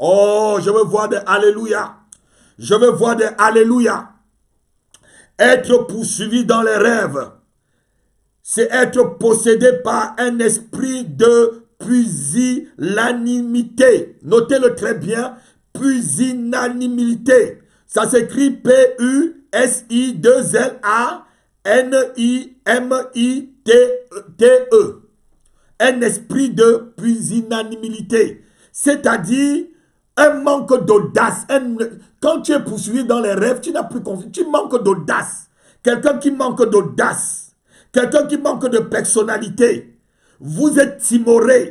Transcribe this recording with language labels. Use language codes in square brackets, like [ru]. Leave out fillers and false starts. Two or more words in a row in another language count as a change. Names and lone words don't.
[fr] Oh, je veux voir des alléluia. Je veux voir des alléluia. Être poursuivi dans les rêves, c'est être possédé par un esprit de pusillanimité. Notez-le très bien, pusillanimité. Ça s'écrit P-U-S-I-2-L-A-N-I-M-I-T-E. Un esprit de pusillanimité. C'est-à-dire un manque d'audace. Quand tu es poursuivi dans les rêves, tu n'as plus confiance. Tu manques d'audace. Quelqu'un qui manque d'audace. Quelqu'un qui manque de personnalité. Vous êtes timoré.